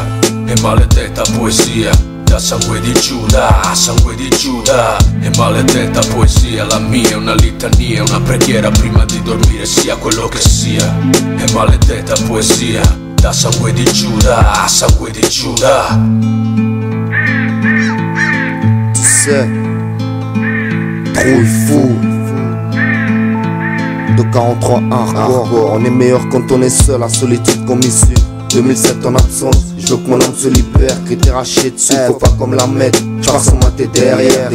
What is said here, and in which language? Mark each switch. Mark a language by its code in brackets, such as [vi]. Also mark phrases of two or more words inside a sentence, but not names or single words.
[it] E maledetta poesia, da sangue di Giuda, sangue di Giuda. E maledetta poesia, la mia è una litania, una preghiera prima di dormire sia quello che sia. E maledetta poesia, da sangue di Giuda, sangue di Giuda. [fr] Tu sais, trop fou. De 43 hardcore, on est meilleur quand on est seul, la solitude comme issue. 2007 en absence, je veux que mon âme se libère, critères hachés dessus, faut pas comme la mettre, j'pars sans mater derrière.